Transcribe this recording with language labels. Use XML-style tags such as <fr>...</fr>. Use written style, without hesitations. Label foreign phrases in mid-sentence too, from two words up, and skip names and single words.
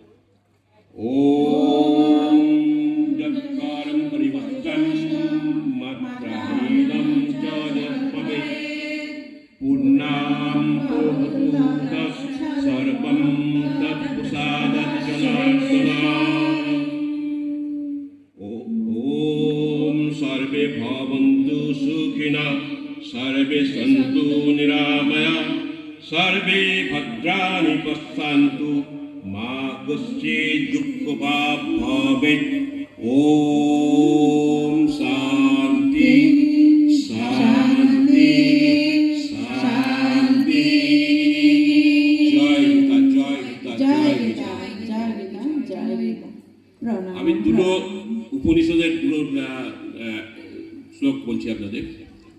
<sa>ওম যৎকারং পরিবর্তন মাত্রাহীনং চ যৎভবেৎ পূর্ণাং ভবতু সর্বং তৎপ্রসাদাৎ জনার্দন। ওম সর্বে ভবন্তু সুখিনঃ সর্বে সন্তু নিরাময়াঃ সর্বে ভদ্রাণি পশ্যন্তু মা কশ্চিৎ দুঃখভাগ ভবেৎ। ওম শান্তি শান্তি শান্তি।</sa> <bn>জয় গীতা, জয় গীতা, জয় গীতা। আমি দুটো উপনিষদের দুটো শ্লোক বলছি আপনাদের।</bn>